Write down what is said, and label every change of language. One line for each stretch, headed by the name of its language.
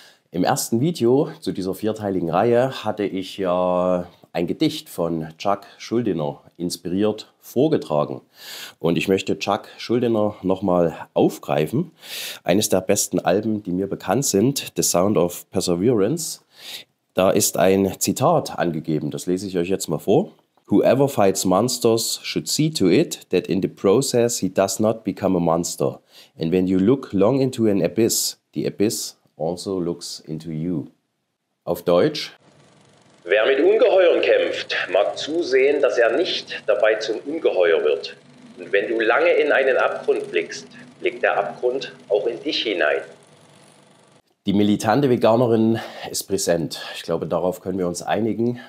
German: Im ersten Video zu dieser vierteiligen Reihe hatte ich ja ein Gedicht von Chuck Schuldiner inspiriert vorgetragen. Und ich möchte Chuck Schuldiner nochmal aufgreifen. Eines der besten Alben, die mir bekannt sind, The Sound of Perseverance. Da ist ein Zitat angegeben, das lese ich euch jetzt mal vor.
English: Whoever fights monsters should see to it that in the process he does not become a monster. And when you look long into an abyss, the abyss also looks into you.
German: Auf Deutsch. Wer mit Ungeheuern kämpft, mag zusehen, dass er nicht dabei zum Ungeheuer wird. Und wenn du lange in einen Abgrund blickst, blickt der Abgrund auch in dich hinein. Die militante Veganerin ist präsent. Ich glaube, darauf können wir uns einigen.